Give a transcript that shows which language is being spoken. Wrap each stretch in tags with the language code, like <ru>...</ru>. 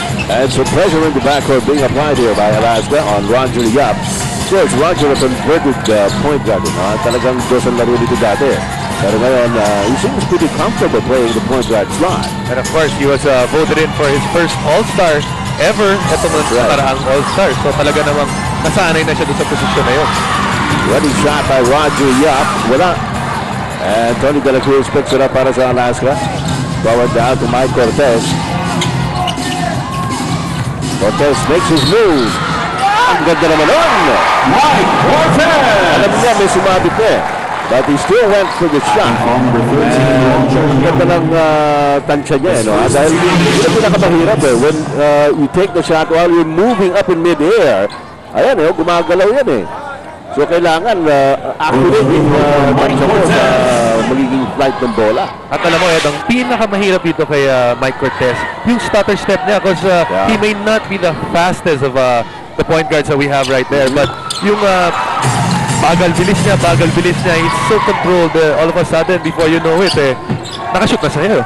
<en>And some pressure in the backcourt being applied here by Alaska on Roger Yap. So it's Roger a converted point guard.</en> <tl>Talagang dos ang laro dito dati. Pero ngayon,</tl> <en>he seems pretty comfortable playing the point guard slot. And of course, he was voted in for his first All-Star ever.</en> <tl>Ito mo nakaraang All-Star. So talaga namang nasanay na siya doon sa posisyon na yun.</tl> <en>Running shot by Roger Yap. Wala. And Tony De La Cruz picks it up</en> <tl>para sa</tl> <en>Alaska. Forward down to Mike Cortez.</en> <tl>Cortez</tl> <en>makes his move.</en> <tl>Ang ganda naman nun. Mike Cortez! Alam niya, may sumabit na eh.</tl> <en>But he still went for the shot.</en> <tl>Ang ganda ng tansya niya, no? Dahil yun ang pinakamahirap eh.</tl> <en>When you take the shot while you're moving up in mid-air,</en> <tl>ayan eh, gumagalaw yan eh. So kailangan accurate yung tansya mo sa magiging flight ng bola. At alam mo, Ed, ang pinakamahirap dito kay</tl> <en>Mike Cortez,</en> <tl>yung stutter step niya,</tl> <en>because he may not be the fastest of the point guards that we have right there, but</en> <tl>yung bagal-bilis niya,</tl> <en>he's so controlled, all of a sudden, before you know it,</en> <tl>nakashoot na sa'yo.</tl>